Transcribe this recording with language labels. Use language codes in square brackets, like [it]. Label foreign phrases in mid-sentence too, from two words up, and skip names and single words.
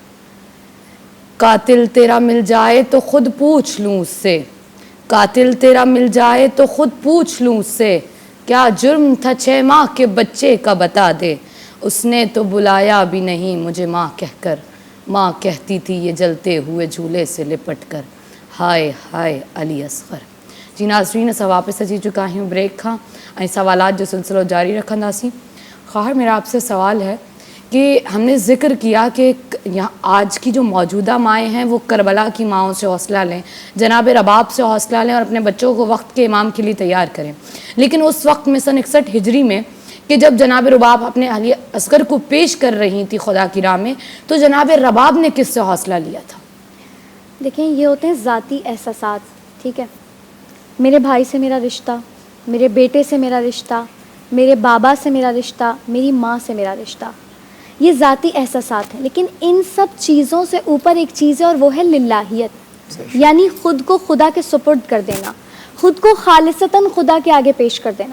[ur] قاتل تیرا مل جائے تو خود پوچھ لوں اس سے, قاتل تیرا مل جائے تو خود پوچھ لوں اس سے, کیا جرم تھا 6 ماہ کے بچے کا بتا دے, اس نے تو بلایا بھی نہیں مجھے ماں کہہ کر. ماں کہتی تھی یہ جلتے ہوئے جھولے سے لپٹ کر, ہائے ہائے علی اصغر. [sd] جی ناظرین, اسا واپس اچھی چکا ہوں بریک کھاں ऐं सवालात जो सिलसिलो जारी रखंदासीं. [ur] خار میرا آپ سے سوال ہے کہ ہم نے ذکر کیا کہ یہاں آج کی جو موجودہ مائیں ہیں وہ کربلا کی ماؤں سے حوصلہ لیں، جناب رباب سے حوصلہ لیں اور اپنے بچوں کو وقت کے امام کے لیے تیار کریں. لیکن اس وقت میں سن 61 ہجری میں کہ جب جناب رباب اپنے علی اصغر کو پیش کر رہی تھی خدا کی راہ میں، تو جناب رباب نے کس سے حوصلہ لیا تھا? دیکھیں, یہ ہوتے ہیں ذاتی احساسات. ٹھیک ہے, میرے بھائی سے میرا رشتہ, میرے بیٹے سے میرا رشتہ, میرے بابا سے میرا رشتہ, میری ماں سے میرا رشتہ, یہ ذاتی احساسات ہیں. لیکن ان سب چیزوں سے اوپر ایک چیز ہے اور وہ ہے للہیت, یعنی خود کو خدا کے سپرد کر دینا, خود کو خالصتاً خدا کے آگے پیش کر دینا.